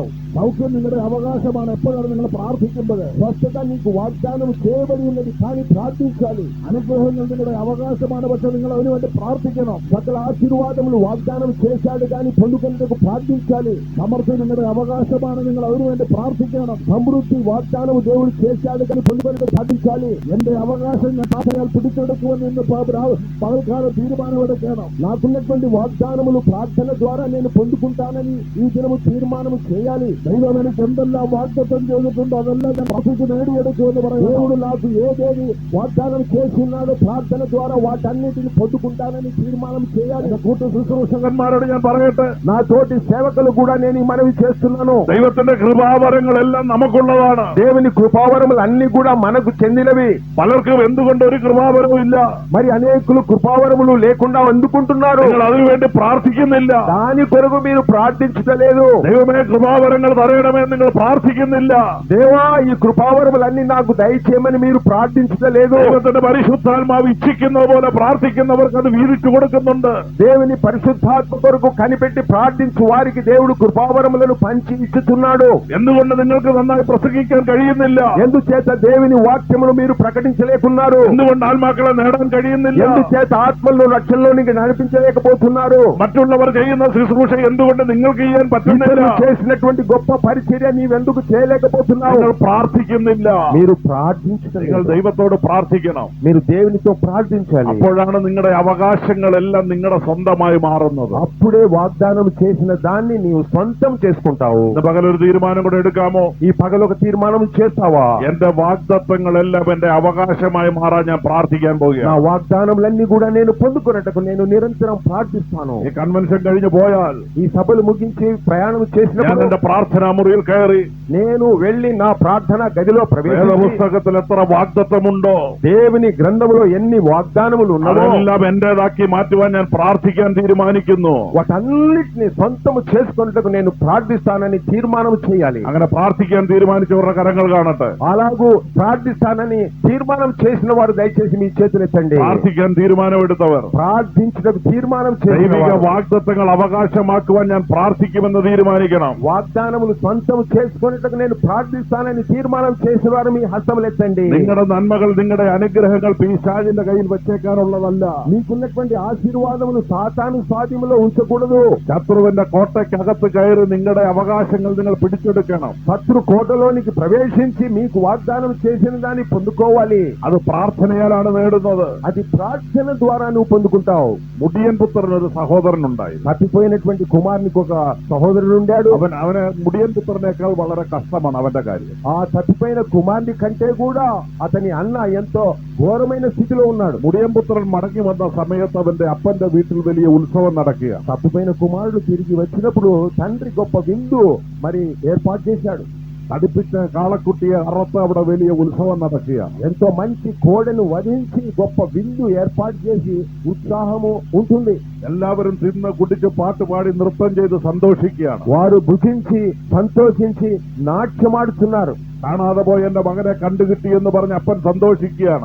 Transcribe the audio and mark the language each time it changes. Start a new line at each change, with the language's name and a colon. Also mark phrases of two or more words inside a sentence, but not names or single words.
Malayalam: സൗഖ്യം നിങ്ങളുടെ അവകാശമാണ് എപ്പോഴാണ് നിങ്ങൾ പ്രാർത്ഥിക്കുന്നത്.
Telugu: స్వస్థత నీకు వాగ్దానం చేయబడి ఉన్నది, కానీ ప్రార్థించాలి.
Malayalam: അനുഗ്രഹങ്ങൾ നിങ്ങളുടെ അവകാശമാണ്, പക്ഷെ നിങ്ങൾ അതിനുവേണ്ടി പ്രാർത്ഥിക്കണം.
Telugu: సకల ఆశీర్వాదములు వాగ్దానం చేశాడు కానీ పొందుకునేందుకు ప్రార్థించాలి.
Malayalam: സമൃദ്ധി നിങ്ങളുടെ അവകാശമാണ്, നിങ്ങൾ അതിനുവേണ്ടി പ്രാർത്ഥിക്കണം.
Telugu: సమృద్ధి వాగ్దానము దేవుడు చేశాడు కానీ పొందుకునేందుకు ప్రార్థించాలి.
Malayalam: എന്റെ അവകാശം ഞാൻ പ്രാർത്ഥനയാൽ പിടിച്ചെടുക്കുമെന്ന് ഇന്ന് പകൽക്കാലം തീരുമാനമെടുക്കണം.
Telugu: నాకున్నటువంటి వాగ్దానములు ప్రార్థన ద్వారా నేను పొందుకుంటానని ఈ దినము తీర్మానం చేయాలి.
Malayalam: ദൈവം എനിക്ക് എന്തെല്ലാം വാഗ്ദത്തം ചെയ്തിട്ടുണ്ടോ അതെല്ലാം ഞാൻ പ്രാർത്ഥിച്ച് നേടിയെടുക്കുമെന്ന് പറയുന്നു.
Telugu: దేవుడు నాకు ఏదేది వాగ్దానం చేస్తున్నాడో ప్రార్థన ద్వారా వాటన్నిటిని పొందుకుంటానని తీర్మానం చేయాలి.
Malayalam: കൂട്ടു ശുശ്രൂഷകന്മാരോട് ഞാൻ പറയട്ടെ,
Telugu: నా తోటి సేవకులు కూడా నేను ఈ మనవి చేస్తున్నాను.
Malayalam: ദൈവത്തിന്റെ കൃപാവരങ്ങളെല്ലാം നമുക്കുള്ളതാണ്.
Telugu: దేవుని కృపావరములు అన్ని కూడా మనకు చెందినవి.
Malayalam: പലർക്കും എന്തുകൊണ്ട് ഒരു കൃപാവരവും ഇല്ല?
Telugu: మరి అనేకులు కృపావరములు లేకుండా అందుకుంటున్నారు.
Malayalam: നിങ്ങൾ അതിനുവേണ്ടി പ്രാർത്ഥിക്കുന്നില്ല.
Telugu: దాని కొరకు మీరు ప్రార్థించలేదు.
Malayalam: ദൈവമേ കൃപാവരങ്ങൾ തരയണമേ നിങ്ങൾ പ്രാർത്ഥിക്കുന്നില്ല.
Telugu: దేవా ఈ కృపావరములన్నీ నాకు దయచేయమని మీరు ప్రార్థించలేదు.
Malayalam: ദൈവത്തിന്റെ പരിശുദ്ധാത്മാവ് ഇച്ഛിക്കുന്ന പോലെ പ്രാർത്ഥിക്കുന്നവർക്ക് അത് വീതിച്ചു കൊടുക്കുന്നുണ്ട്.
Telugu: దేవుని పరిశుద్ధాత్మ కొరకు కనిపెట్టి ప్రార్థించు వారికి దేవుడు కృపావరములను పంచి ఇచ్చుతున్నాడు.
Malayalam: എന്തുകൊണ്ട് നിങ്ങൾക്ക് നന്നായി പ്രസംഗിക്കാൻ കഴിയുന്നില്ല?
Telugu: ఎందుచేత దేవుని వాక్యమును మీరు ప్రకటించలేకున్నారు?
Malayalam: എന്തുകൊണ്ട് ആത്മാക്കളെ നേടാൻ കഴിയുന്നില്ല?
Telugu: ఎందుచేత ఆత్మలను రక్షణలోనికి నడిపించలేకపోతున్నారు?
Malayalam: മറ്റുള്ളവർ ചെയ്യുന്ന ശുശ്രൂഷ എന്തുകൊണ്ട് നിങ്ങൾക്ക് ചെയ്യാൻ പറ്റുന്നില്ല?
Telugu: చేసినటువంటి గొప్ప పరిచర్య నీవెందుకు చేయలేకపోతున్నావు?
Malayalam: നിങ്ങൾ പ്രാർത്ഥിക്കുന്നില്ല.
Telugu: మీరు ప్రార్థించడం,
Malayalam: നിങ്ങൾ ദൈവത്തോട് പ്രാർത്ഥിക്കണം.
Telugu: మీరు దేవునితో ప్రార్థించాలి.
Malayalam: അപ്പോഴാണ് നിങ്ങളുടെ അവകാശങ്ങളെല്ലാം നിങ്ങളുടെ സ്വന്തമായി മാറുന്നത്.
Telugu: అప్పుడే వాగ్దానం చేసిన దాన్ని నీవు సొంతం చేసుకుంటావు.
Malayalam: ഇന്ന് പകലൊരു തീരുമാനം കൂടെ എടുക്കാമോ?
Telugu: ఈ పగలొక తీర్మానం చేస్తావా?
Malayalam: എന്റെ വാഗ്ദത്തങ്ങളെല്ലാം എന്റെ അവകാശമായി മാറാൻ ഞാൻ പ്രാർത്ഥിക്കാൻ
Telugu: నా
Malayalam: പോവുകയാണ്.
Telugu: వాగ్దానములన్నీ కూడా నేను పొందుకున్నట్టుకు నేను నిరంతరం ప్రార్థిస్తాను.
Malayalam: ഈ കൺവെൻഷൻ കഴിഞ്ഞു പോയാൽ
Telugu: ఈ సభలు ముగించి ప్రయాణం
Malayalam: ഞാൻ
Telugu: చేసినప్పుడు
Malayalam: എന്റെ പ്രാർത്ഥനാ മുറിയിൽ കയറി
Telugu: నేను వెళ్లి నా ప్రార్థన గదిలో ప్రవేశించి
Malayalam: വേദപുസ്തകത്തിൽ എത്ര വാഗ്ദത്തമുണ്ടോ
Telugu: దేవుని గ్రంథములో ఎన్ని వాగ్దానములు ఉన్నాయో
Malayalam: അതെല്ലാം എന്റേതാക്കി മാറ്റുവാൻ ഞാൻ പ്രാർത്ഥിക്കാൻ തീരുമാനിക്കുന്നു.
Telugu: వాటన్నిటిని సొంతము చేసుకున్నట్టుకు నేను ప్రార్థిస్తానని తీర్మానం చేయాలి.
Malayalam: അങ്ങനെ പ്രാർത്ഥിക്കാൻ തീരുമാനിച്ചവരുടെ കരങ്ങൾ കാണട്ടെ.
Telugu: అలాగూ ప్రార్థిస్తానని తీర్మానం చేసిన వారు దయచేసి మీ చేతులు ఎత్తండి.
Malayalam: പ്രാർത്ഥിക്കാൻ തീരുമാനമെടുത്തവർ,
Telugu: ప్రార్థించడానికి తీర్మానం చేసిన
Malayalam: ദൈവിക
Telugu: వారు,
Malayalam: വാഗ്ദത്തങ്ങൾ അവകാശമാക്കുവാൻ ഞാൻ പ്രാർത്ഥിക്കുമെന്ന് തീരുമാനിക്കണം.
Telugu: వాగ్దానములు సొంతం చేసుకున్నట్టుకు నేను ప్రార్థిస్తానని తీర్మానం చేసిన వారు మీ హస్తములు ఎత్తండి.
Malayalam: നിങ്ങളുടെ നന്മകൾ, നിങ്ങളുടെ അനുഗ്രഹങ്ങൾ പിശാചിന്റെ കയ്യിൽ വെച്ചേക്കാനുള്ളതല്ല.
Telugu: మీకున్నటువంటి ఆశీర్వాదములు సాతాను స్వాధీనంలో ఉంచకూడదు.
Malayalam: ശത്രുവിന്റെ കോട്ടയ്ക്കകത്ത് കയറി നിങ്ങളുടെ അവകാശങ്ങൾ നിങ്ങൾ പിടിച്ചെടുക്കണം.
Telugu: శత్రు కోటలోనికి ప్రవేశించి మీకు వాగ్దానం చేసిన దాన్ని పొందుకోవాలి.
Malayalam: അത് പ്രാർത്ഥനയാലാണ് നേടുന്നത്.
Telugu: అది ప్రార్థన ద్వారా నువ్వు పొందుకుంటావు.
Malayalam: മുടിയൻ പുത്രൻ ഒരു സഹോദരനുണ്ടായി.
Telugu: తప్పిపోయినటువంటి కుమారునికి ఒక సహోదరుడు ఉండాడు.
Malayalam: അവന് മുടിയൻ പുത്രനേക്കാൾ വളരെ കഷ്ടമാണ് അവന്റെ കാര്യം.
Telugu: ఆ తప్పిపోయిన కుమారుని కంటే కూడా అతని అన్న ఎంతో ఘోరమైన స్థితిలో ఉన్నాడు.
Malayalam: മുടിയൻ പുത്രൻ മടങ്ങി വന്ന സമയത്ത് അവന്റെ അപ്പന്റെ വീട്ടിൽ വലിയ ഉത്സവം നടക്കുക.
Telugu: తప్పిపోయిన కుమారుడు తిరిగి వచ్చినప్పుడు తండ్రి గొప్ప విందు మరి ఏర్పాటు చేశాడు.
Malayalam: തടിപ്പിച്ച കാളക്കുട്ടിയെ അറുത്ത് അവിടെ വലിയ ഉത്സവം നടക്കുക.
Telugu: ఎంతో మంచి కోడెను వధించి గొప్ప విందు ఏర్పాటు చేసి ఉత్సాహము ఉంటుంది.
Malayalam: എല്ലാവരും തിന്ന് കുടിച്ച് പാട്ടുപാടി നൃത്തം ചെയ്ത് സന്തോഷിക്കുകയാണ്.
Telugu: వారు భుజించి సంతోషించి నాట్యమాడుతున్నారు.
Malayalam: കാണാതെ പോയ എന്റെ മകനെ കണ്ടുകിട്ടി എന്ന് പറഞ്ഞ് അപ്പൻ സന്തോഷിക്കുകയാണ്.